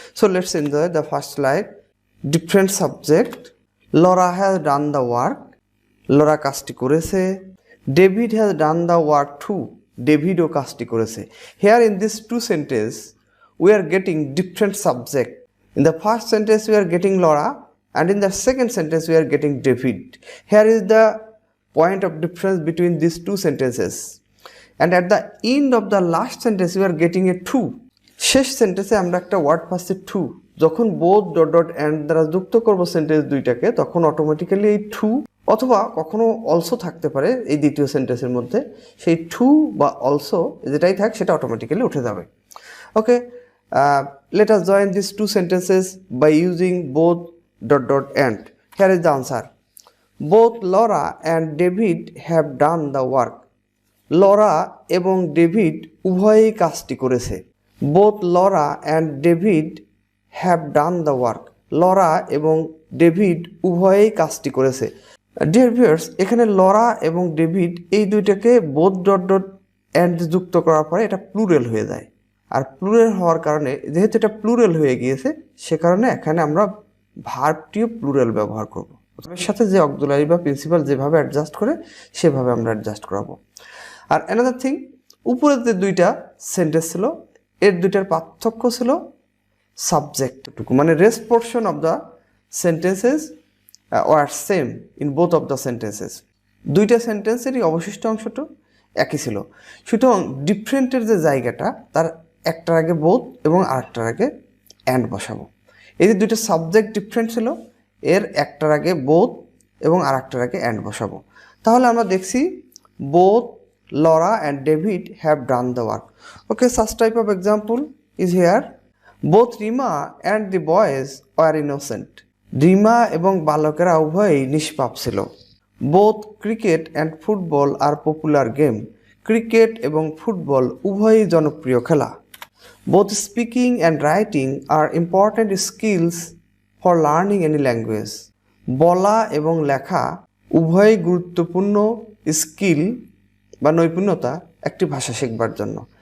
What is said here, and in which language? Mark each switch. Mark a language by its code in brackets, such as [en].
[en] So let's enjoy the first slide. Different subject. Laura has done the work. [bn] Laura কাজটি করেছে। [en] David has done the work too. [bn] ডেভিডও কাজটি করেছে। [en] Here in this two sentence we are getting different subject. In the first sentence we are getting Laura and in the second sentence we are getting David. Here is the point of difference between these two sentences. And at the end of the last sentence we are getting a to. [bn] শেষ সেন্টেন্সে আমরা একটা word পাচ্ছি to। যখন both ... and দ্বারা যুক্ত করব sentence দুইটাকে তখন অটোমেটিক্যালি এই to অথবা কখনো অলসো থাকতে পারে এই দ্বিতীয় সেন্টেন্সের মধ্যে, সেই to বা অলসো যেটাই থাক সেটা অটোমেটিক্যালি উঠে যাবে। [en] Okay, let us join these two sentences by using both ... and. Here is the answer. Both Laura and David have done the work. [bn] Laura এবং ডেভিড উভয়ই কাজটি করেছে। [en] Both Laura and David have done the work. [bn] Laura এবং David উভয়ই কাজটি করেছে। Dear viewers, এখানে Laura এবং ডেভিড এই দুইটাকে both ... and যুক্ত করার পরে এটা প্লুরাল হয়ে যায়। আর প্লুরাল হওয়ার কারণে যেহেতু এটা প্লুরাল হয়ে গিয়েছে সে কারণে এখানে আমরা ভার্বটিও প্লুরাল ব্যবহার করব। এর সাথে যে অক্সিলারি বা প্রিন্সিপাল যেভাবে অ্যাডজাস্ট করে সেভাবে আমরা অ্যাডজাস্ট করাবো। [en] আর another thing, [bn] উপরে যে দুইটা সেন্টেন্স ছিল এর দুইটার পার্থক্য ছিল সাবজেক্টটুকু, মানে [en] Rest portion of the sentences were same in both of the sentences. [bn] দুইটা সেন্টেন্সেরই অবশিষ্ট অংশটা একই ছিল, সুতরাং ডিফারেন্টের যে জায়গাটা তার একটার আগে বোথ এবং আরেকটার আগে অ্যান্ড বসাবো। এই যে দুইটা সাবজেক্ট ডিফারেন্ট ছিল এর একটার আগে বোথ এবং আরেকটার আগে অ্যান্ড বসাবো। তাহলে আমরা দেখছি [en] both Laura and David have done the work. Okay, such type of example is here. Both Rima and the boys were innocent. [bn] Dima এবং বালকেরা উভয়ই নিষ্পাপ ছিল। [en] Both cricket and football are popular game. [bn] Cricket এবং ফুটবল উভয়ই জনপ্রিয় খেলা। [en] Both speaking and writing are important skills for learning any language. [bn] বলা এবং লেখা উভয়ই গুরুত্বপূর্ণ স্কিল বা নৈপুণ্যতা একটি ভাষা শিখবার জন্য।